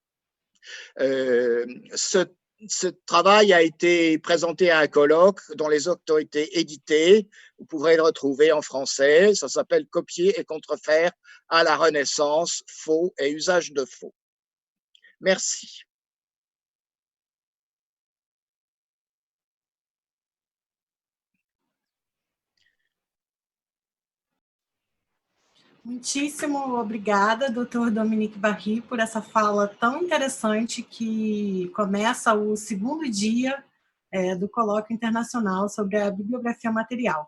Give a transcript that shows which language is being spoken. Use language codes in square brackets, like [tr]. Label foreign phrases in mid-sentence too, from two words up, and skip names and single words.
[fr] Ce travail a été présenté à un colloque dont les actes ont été édités. Vous pourrez le retrouver en français. Ça s'appelle « Copier et contrefaire à la Renaissance, faux et usage de faux ». Merci. [pt] Muitíssimo obrigada, Dr. Dominique Barry, por essa fala tão interessante que começa o segundo dia do Colóquio Internacional sobre a Bibliografia Material.